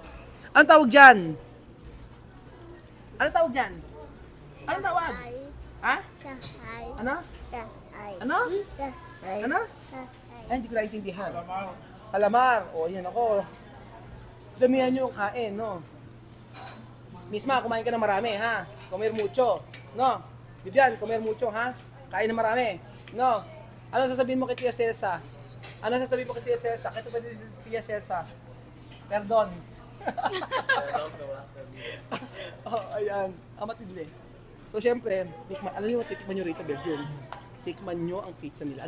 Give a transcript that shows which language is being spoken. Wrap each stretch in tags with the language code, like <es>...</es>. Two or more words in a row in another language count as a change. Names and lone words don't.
<tl>Anong tawag dyan? Anong tawag dyan? Anong tawag? Ha? Ano? Ano? Ano? Ay, hindi ko naintindihan. Calamar. O, yan ako. Damihan nyo yung kain, no? Misma, kumain ka na marami, ha?</tl> <es>Comer mucho, no? Bibian, comer mucho, ha?</es> <tl>Kain na marami, no? Ano sasabihin mo kay Tia Celsa? Ano sasabihin mo kay Tia Celsa? Kaya ito ba Tia Celsa? Perdon. Ayan. Matindi. So, syempre, alam nyo, titikman nyo rito, Belgium. Tikman nyo ang pizza nila.</tl>